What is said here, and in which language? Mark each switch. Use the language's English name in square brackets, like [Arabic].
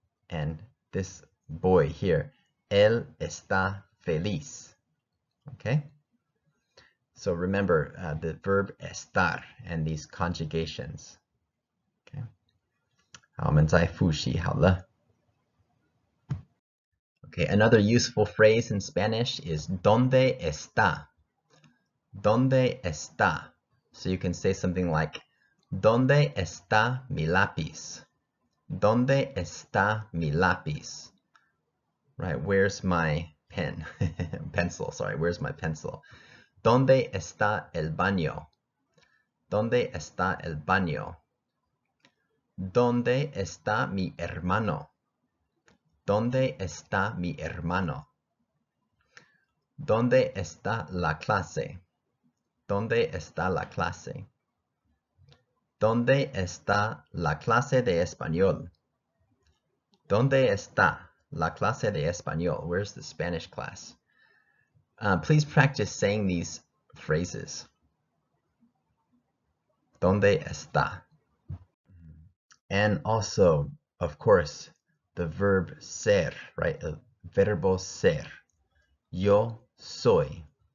[English] And this boy here, [Spanish] él está feliz. [English] Okay? So remember the verb estar and these conjugations. [Chinese] Okay? 好，我们再复习好了。 [English] Okay, another useful phrase in Spanish is [Spanish] ¿dónde está? ¿Dónde está? [English] So you can say something like [Spanish] ¿dónde está mi lápiz? ¿Dónde está mi lápiz? [English] Right, where's my pen? Pencil, sorry, where's my pencil? [Spanish] ¿Dónde está el baño? ¿Dónde está el baño? ¿Dónde está mi hermano? ¿Dónde está mi hermano? ¿Dónde está la clase? ¿Dónde está la clase? ¿Dónde está la clase de español? ¿Dónde está la clase de español? [English] Where's the Spanish class? Please practice saying these phrases. [Spanish] ¿Dónde está? [English] And also, of course, the verb ser, right? [Spanish] El verbo ser. Yo soy.